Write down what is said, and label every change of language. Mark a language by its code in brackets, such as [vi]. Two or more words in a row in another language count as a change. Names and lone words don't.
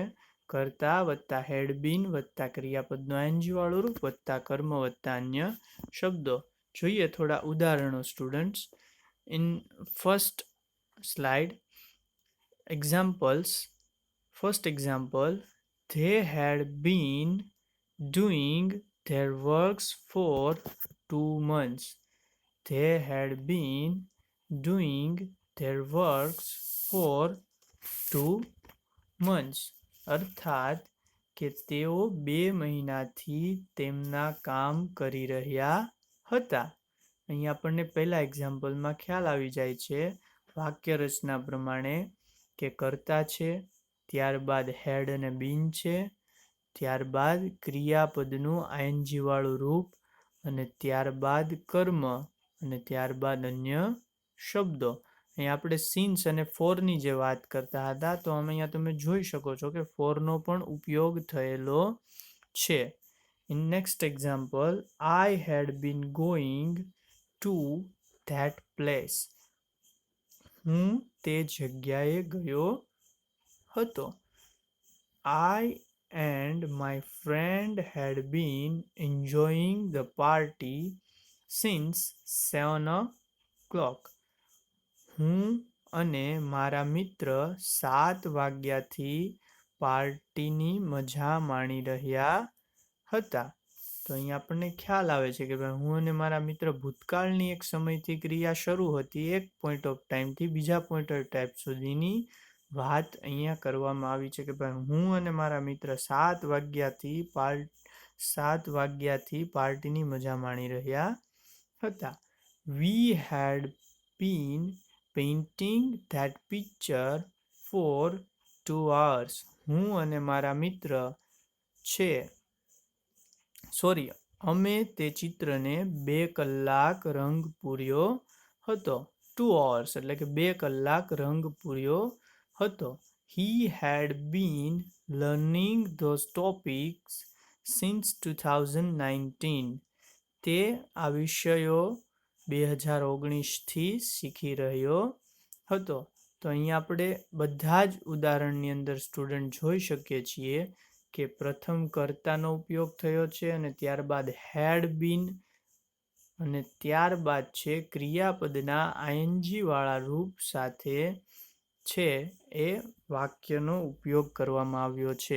[gu] કરતા વત્તા [en] had been [gu] વત્તા ક્રિયાપદનું આઈએનજી વાળું રૂપ વત્તા કર્મ વત્તા અન્ય શબ્દો. જોઈએ થોડા ઉદાહરણો સ્ટુડન્ટ્સ. [en] in first slide examples. first example, they had been doing their works for 2 months. They had been doing their works for 2 months. [gu] અર્થાત કે તેઓ 2 મહિનાથી તેમના કામ કરી રહ્યા હતા. અહીં આપણને પહેલા એક્ઝામ્પલમાં ખ્યાલ આવી જાય છે વાક્ય રચના પ્રમાણે કે કરતા છે, ત્યારબાદ હેડ અને બીન છે, ત્યારબાદ ક્રિયાપદનું આઈએનજી વાળું રૂપ અને ત્યારબાદ કર્મ અને ત્યારબાદ અન્ય શબ્દો. અહીં આપણે સિન્સ અને ફોરની જે વાત કરતા હતા તો અહીંયા તમે જોઈ શકો છો કે ફોરનો પણ ઉપયોગ થયેલો છે. [en] in next example, I had been going to that place. [gu] હું તે જગ્યાએ ગયો હતો. [en] I and my friend had been enjoying the party since 7 o'clock. [gu] હું અને મારા મિત્ર 7 વાગ્યાથી પાર્ટીની મજા માણી રહ્યા હતા. તો અહીંયા આપણને ખ્યાલ આવે છે કે ભાઈ હું અને મારા મિત્ર ભૂતકાળની એક સમયથી ક્રિયા શરૂ હતી એક પોઈન્ટ ઓફ ટાઈમથી બીજા [en] point of time [gu] સુધીની વાત અહીંયા કરવામાં આવી છે કે ભાઈ હું અને મારા મિત્ર 7 વાગ્યાથી પાર્ટીની મજા માણી રહ્યા હતા. [en] We had been painting that picture for 2 hours. [gu] હું અને મારા મિત્ર છે અમે તે ચિત્રને 2 કલાક રંગ પૂર્યો હતો. 2 hours એટલે કે 2 કલાક રંગ પૂર્યો હતો. [en] He had been learning those topics since 2019. [gu] તે આ વિષયો 2019થી શીખી રહ્યો હતો. તો અહીંયા આપણે બધા જ ઉદાહરણની અંદર સ્ટુડન્ટ જોઈ શકીએ છીએ કે પ્રથમ કર્તાનો ઉપયોગ થયો છે અને ત્યારબાદ [en] had been [gu] અને ત્યારબાદ છે ક્રિયાપદના આઈએનજી વાળા રૂપ સાથે છે એ વાક્યનો ઉપયોગ કરવામાં આવ્યો છે.